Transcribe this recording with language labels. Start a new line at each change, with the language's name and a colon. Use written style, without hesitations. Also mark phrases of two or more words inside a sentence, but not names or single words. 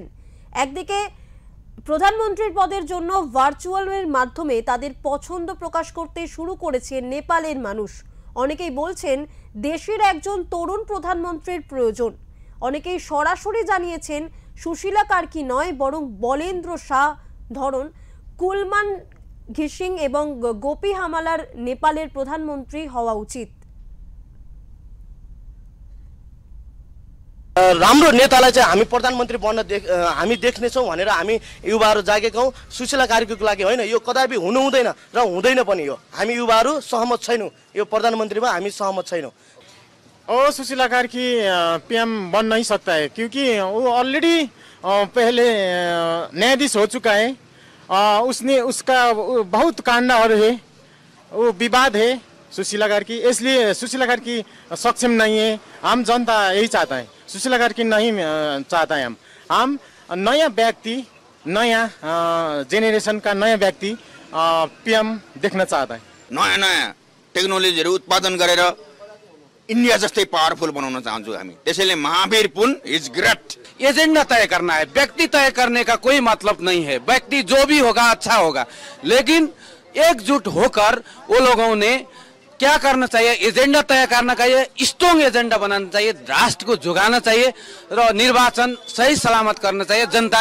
Bangla: একদিকে প্রধানমন্ত্রীর পদের জন্য ভার্চুয়ালের মাধ্যমে তাদের পছন্দ প্রকাশ করতে শুরু করেছে নেপালের মানুষ। অনেকেই বলছেন দেশের একজন তরুণ প্রধানমন্ত্রীর প্রয়োজন। অনেকেই সরাসরি জানিয়েছেন সুশীলা কার্কি নয় বরং বলেন্দ্র শাহ ধরন কুলমান ঘিসিং এবং গোপী হামালার নেপালের প্রধানমন্ত্রী হওয়া উচিত।
Nepali: राम्रो नेतालाई चाहिँ हामी प्रधानमन्त्री बन्न हामी देख्नेछौँ भनेर हामी युवाहरू जागेका हौँ। सुशीला कार्कीको लागि होइन, यो कदापि हुनु हुँदैन र हुँदैन पनि। यो हामी युवाहरू सहमत छैनौँ, यो प्रधानमन्त्रीमा हामी सहमत छैनौँ।
Hindi: और सुशीला कार्की पीएम बन नहीं सकता है क्योंकि वो ऑलरेडी पहले न्यायाधीश हो चुका है। उसका बहुत कांड और है, वो विवाद है सुशीला कार्की, इसलिए सुशीला कार्की सक्षम नहीं है। हम जनता यही चाहता है, सुशीला कार्की नहीं चाहता है। हम नया व्यक्ति, नया जेनेरेशन का नया व्यक्ति पीएम देखना चाहता है।
Nepali: नयाँ नयाँ टेक्नोलोजीहरू उत्पादन गरेर इंडिया जस्तै पावरफुल बनाउन चाहन्छौँ हामी। त्यसैले महावीर पुन
English: is great.
Hindi: एजेंडा तय करना है, व्यक्ति तय करने का कोई मतलब नहीं है। व्यक्ति जो भी होगा अच्छा होगा, लेकिन एकजुट होकर वो लोगों ने क्या करना चाहिए, एजेंडा तय करना चाहिए,
English: strong agenda
Hindi: बनाना चाहिए, राष्ट्र को जुगाना चाहिए और निर्वाचन सही सलामत करना चाहिए।